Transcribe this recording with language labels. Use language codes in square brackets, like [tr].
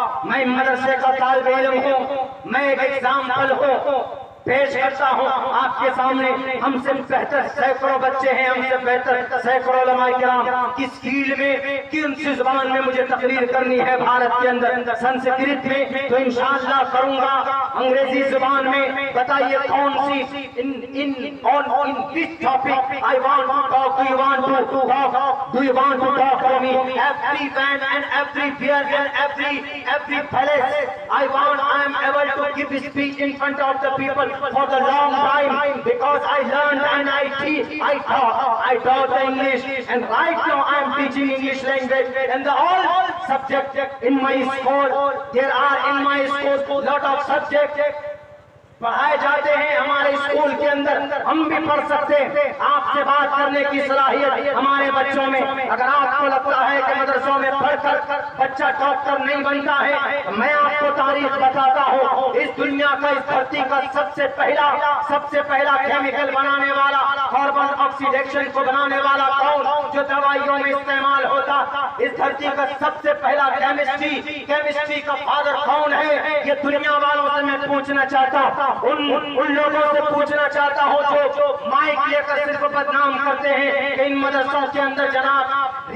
[ur] میں مدرسے کا طالب علم ہوں، میں ایک ایگزامپل ہوں، پیش کرتا ہوں آپ کے سامنے۔ ہم سے بہتر سینکڑوں بچے ہیں، ہم سے بہتر سینکڑوں علماء کرام، کس فیلڈ میں، کن سی زبان میں مجھے تقریر کرنی ہے بھارت کے اندر، سنسکرت میں تو انشاءاللہ کروں گا، انگریزی زبان میں بتائیے کون سی، [en] in which topic I want to talk, do you want to talk, do you want to talk to me? Every man and every fear and every palace, I am able to give speech in front of the people for the long time, because I learned and I taught the English, and right now I am teaching English language and the all subject in my school. There are in my school lot of subjects [ur] پڑھائے جاتے ہیں ہمارے school کے اندر، ہم بھی پڑھ سکتے ہیں۔ آپ سے بات کرنے کی صلاحیت ہمارے بچوں میں، اگر آپ کو لگتا ہے کہ مدرسوں میں پڑھ کر بچہ ڈاکٹر نہیں بنتا ہے، میں آپ کو تاریخ بتاتا ہوں، اس دنیا کا، اس دھرتی کا سب سے پہلا کیمیکل بنانے والا، کاربن آکسیڈیشن کو بنانے والا کون، جو دوائیوں میں استعمال ہوتا، اس دھرتی کا سب سے پہلا کیمسٹری کا فادر کون ہے، یہ دنیا والوں سے میں پوچھنا چاہتا ہوں، ان لوگوں سے پوچھنا چاہتا ہوں جو مائک لے کر صرف بدنام کرتے ہیں کہ ان مدرسوں کے اندر جناب